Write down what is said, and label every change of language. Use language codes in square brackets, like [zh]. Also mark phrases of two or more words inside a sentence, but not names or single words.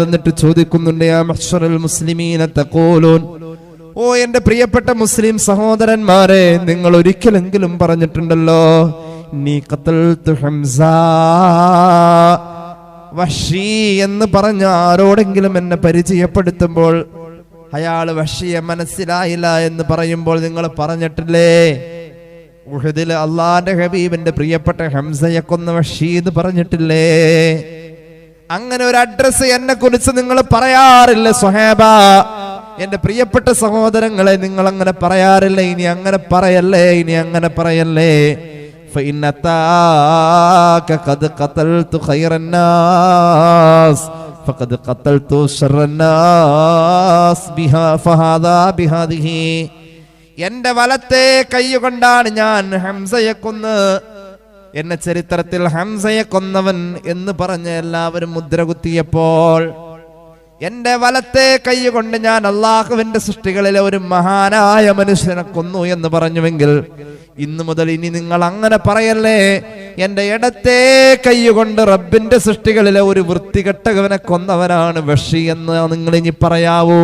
[ml] എന്നിട്ട് ചോദിക്കുന്നുണ്ട്, [ar] يا معشر المسلمين تقولون, [ml] ഓ എന്റെ പ്രിയപ്പെട്ട മുസ്ലിം സഹോദരന്മാരെ, നിങ്ങൾ ഒരിക്കലെങ്കിലും പറഞ്ഞിട്ടുണ്ടല്ലോ, നീ [ar] قتلت حمزة, [ml] വഹ്ശി എന്ന് പറഞ്ഞ ആരോടെങ്കിലും എന്നെ പരിചയപ്പെടുത്തുമ്പോൾ അയാൾ വഹ്ശിയെ മനസ്സിലായില്ല എന്ന് പറയുമ്പോൾ നിങ്ങൾ പറഞ്ഞിട്ടില്ലേ, ഉഹദിൽ അള്ളാന്റെ ഹബീബിന്റെ പ്രിയപ്പെട്ട ഹംസയെ കൊന്ന വഹ്ശി എന്ന് പറഞ്ഞിട്ടില്ലേ? അങ്ങനെ ഒരു അഡ്രസ് എന്നെ കുറിച്ച് നിങ്ങൾ പറയാറില്ല സ്വഹാബ. എന്റെ പ്രിയപ്പെട്ട സഹോദരങ്ങളെ, നിങ്ങൾ അങ്ങനെ പറയാറില്ല. ഇനി അങ്ങനെ പറയല്ലേ, ഇനി അങ്ങനെ പറയല്ലേ. [ar] فإن أتاك قد قتلت خير الناس فقد قتلت شر الناس بها فهذا بهذه. [ml] എന്റെ വലത്തെ കൈകൊണ്ടാണ് ഞാൻ ഹംസയെ കൊന്ന്, എന്നെ ചരിത്രത്തിൽ ഹംസയെ കൊന്നവൻ എന്ന് പറഞ്ഞ് എല്ലാവരും മുദ്ര കുത്തിയപ്പോൾ എന്റെ വലത്തെ കൈ കൊണ്ട് ഞാൻ അള്ളാഹുവിന്റെ സൃഷ്ടികളിലെ ഒരു മഹാനായ മനുഷ്യനെ കൊന്നു എന്ന് പറഞ്ഞുവെങ്കിൽ, ഇന്നു മുതൽ ഇനി നിങ്ങൾ അങ്ങനെ പറയല്ലേ, എന്റെ ഇടത്തെ കൈ കൊണ്ട് റബ്ബിന്റെ സൃഷ്ടികളിലെ ഒരു വൃത്തികെട്ടവനെ കൊന്നവനാണ് വഹ്ശി എന്ന് നിങ്ങൾ ഇനി പറയാവൂ.